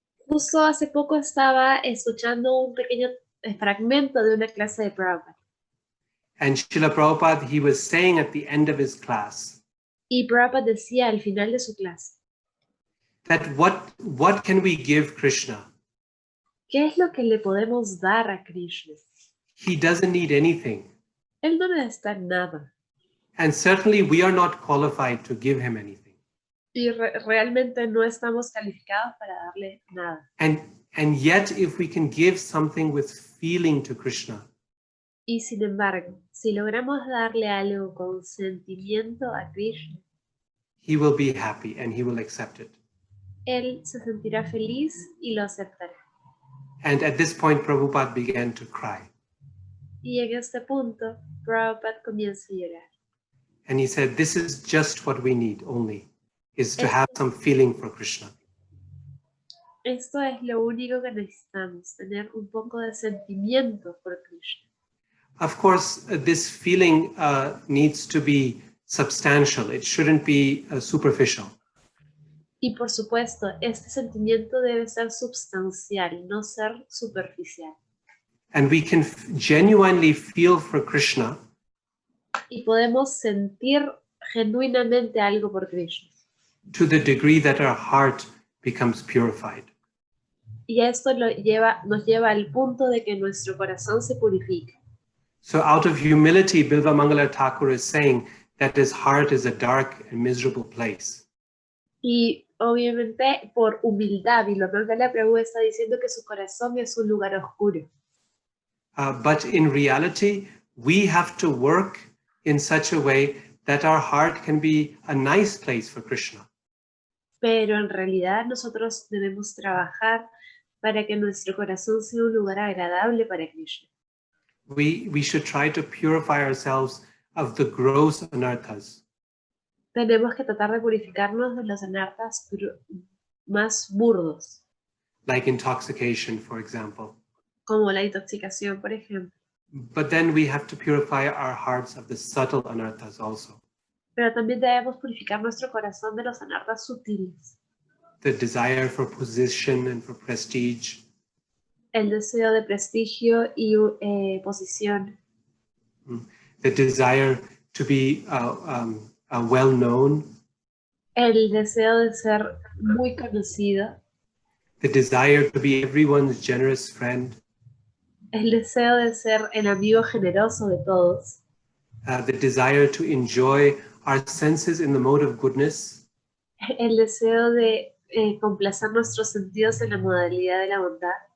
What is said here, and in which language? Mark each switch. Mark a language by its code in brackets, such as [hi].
[es] Justo hace poco estaba escuchando un pequeño fragmento de una clase de Prabhupada. [en] And Srila Prabhupada, he was saying at the end of his class [es] Y Prabhupada decía al final de su clase, [en] that what can we give Krishna? [es] ¿qué es lo que le podemos dar a Krishna? [en] He doesn't need anything. [es] Él no necesita nada. [en] And certainly we are not qualified to give him anything. [es] Y realmente no estamos calificados para darle nada. [en] And yet if we can give something with feeling to Krishna, [es] Y sin embargo, si logramos darle algo con sentimiento a Krishna, [en] he will be happy and he will accept it. [es] él se sentirá feliz y lo aceptará. [en] And at this point, Prabhupada began to cry. [es] Y en este punto, Prabhupada comienza a llorar. [en] And he said, this is just what we need only, is to have some feeling for Krishna. [es] Esto es lo único que necesitamos, tener un poco de sentimiento por Krishna. [en] Of course, this feeling needs to be substantial. It shouldn't be superficial. [es] Y por supuesto, este sentimiento debe ser substancial, no ser superficial. [en] And we can genuinely feel for Krishna [es] Y podemos sentir genuinamente algo por Krishna. [en] to the degree that our heart becomes purified. [es] Y esto nos lleva al punto de que nuestro corazón se purifica. [en] So out of humility, Bilva Mangala Thakur is saying that his heart is a dark and miserable place. [es] Y obviamente por humildad, Vilomangala Prabhu está diciendo que su corazón es un lugar oscuro. [en] But in reality, we have to work in such a way that our heart can be a nice place for Krishna. [es] Pero en realidad nosotros debemos trabajar para que nuestro corazón sea un lugar agradable para Krishna. [en] We should try to purify ourselves of the gross anarthas. [es] Tenemos que tratar de purificarnos de los anarthas más burdos, [en] Like intoxication, for example. [es] como la intoxicación, por ejemplo. [en] But then we have to purify our hearts of the subtle anarthas also. [es] Pero también debemos purificar nuestro corazón de los anarthas sutiles. [en] The desire for position and for prestige. [es] El deseo de prestigio y posición. [en] The desire to be well known. [es] El deseo de ser muy conocido. [en] The desire to be everyone's generous friend. [es] El deseo de ser el amigo generoso de todos. [en] The desire to enjoy our senses in the mode of goodness. [es] El deseo de complacer nuestros sentidos en la modalidad de la bondad.